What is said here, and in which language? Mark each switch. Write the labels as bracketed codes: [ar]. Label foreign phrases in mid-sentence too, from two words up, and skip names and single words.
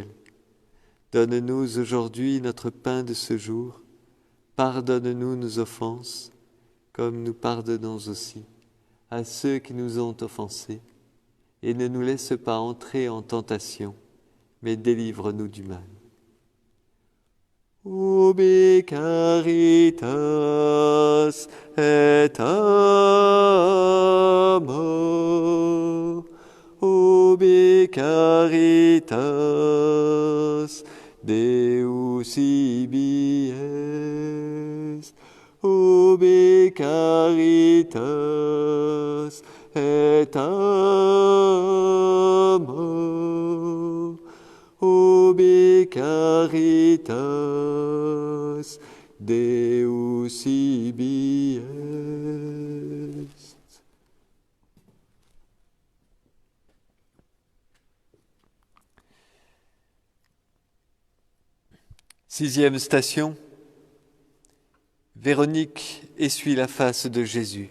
[fr] Donne-nous aujourd'hui notre pain de ce jour. Pardonne-nous nos offenses, comme nous pardonnons aussi à ceux qui nous ont offensés. Et ne nous laisse pas entrer en tentation, mais délivre-nous du mal. [la] Ubi caritas et amor, ubi caritas Deus ibi est, ubi caritas et amor, ubi caritas Deus ibi est. [fr] Sixième station, Véronique essuie la face de Jésus.